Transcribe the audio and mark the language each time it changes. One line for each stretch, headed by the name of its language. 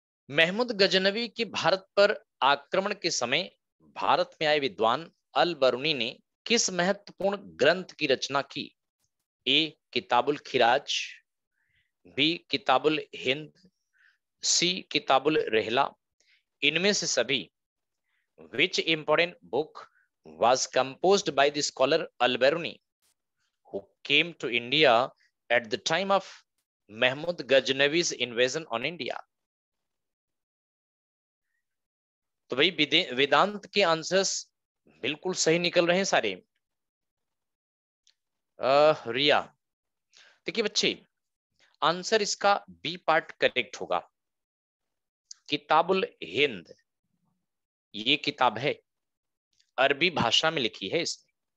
Hindi: महमूद गजनवी के भारत पर आक्रमण के समय भारत में आए विद्वान अल बरूनी ने किस महत्वपूर्ण ग्रंथ की रचना की? ए किताबुल खिराज, बी किताबुल हिंद, सी किताबुल रहला। इनमें से सभी
English: which important book was composed by the scholar Al-Biruni who came to India at the time of Mahmud Ghaznavi's invasion on India?
Hindi: तो भाई वेदांत के आंसर्स बिल्कुल सही निकल रहे हैं सारे। रिया, देखिए बच्चे आंसर इसका बी पार्ट करेक्ट होगा। किताबुल हिंद ये किताब है, अरबी भाषा में लिखी है इसने।